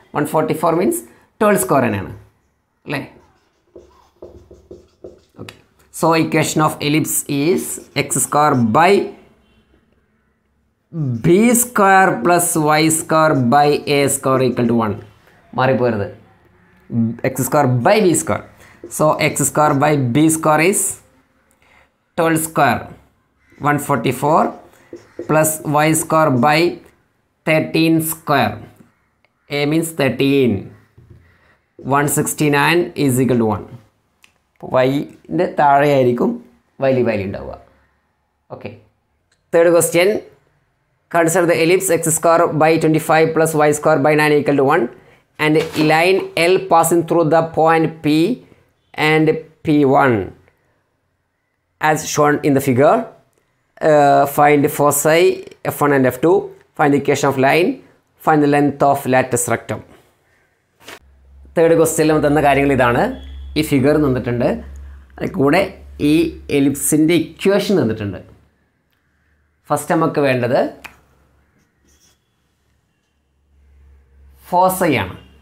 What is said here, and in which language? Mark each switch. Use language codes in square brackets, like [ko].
[ml] 144 means 12 square തന്നെയാണ് അല്ലേ. [en] Okay, so equation of ellipse is x square by b square plus y square by a square equal to 1. മാറിപ്പോരുത് x square by b square. So x square by b square is 12 square 144 plus y square by 13 square. A means 13. 169 is equal to 1. [ml] y-ന്റെ താഴെയായിരിക്കും വലിയ value ഉണ്ടാവുക. [en] Okay. Third question. Consider the ellipse x square by 25 plus y square by 9 equal to 1 and line L passing through the point P and P1 as shown in the figure. Find foci F1 and F2. Find the equation of line. Find the length of latus rectum. [ml] Third ക്വസ്റ്റ്യനിൽ തന്ന കാര്യങ്ങൾ ഇതാണ്. ഈ figure തന്നിട്ടുണ്ട്, അതിൽ കൂടെ ഈ എലിപ്സിൻ്റെ equation തന്നിട്ടുണ്ട്. ഫസ്റ്റ് നമുക്ക് വേണ്ടത് ഫോസൈ ആണ്.